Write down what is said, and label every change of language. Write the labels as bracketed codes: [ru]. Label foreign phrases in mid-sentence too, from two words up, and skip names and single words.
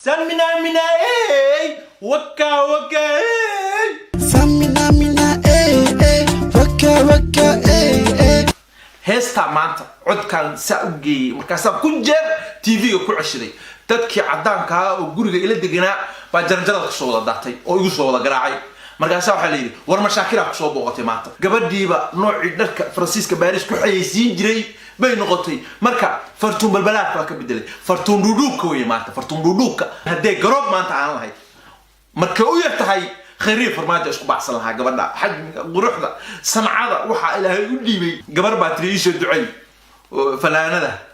[so] Samina mina waka waka Samina mina waka waka heesta maanta codkan saaugi markaas ku jeer TV-ga ku ceshiday dadkii cadaanka ah oo guriga ila deganaa ba jarjarada soo wada daatay oo igu soo wada garaacay markaas waxa la yiri war mashaakil ku soo booqatay maanta gabadhiiba noocii dharka Francisca Paris ku xayeysiin jiray bay noqotay marka fartuun balbalaad ka bedelay fartuun duduubka way maanta fartuun duduubka hadee garoob maanta aan lahayd marka u yartahay khayriye farmaajo isku baxsan lahaa gabadha xajmiga quruxda samcada waxa ilaahay u dhiibay gabar baatriisha ducay falaanada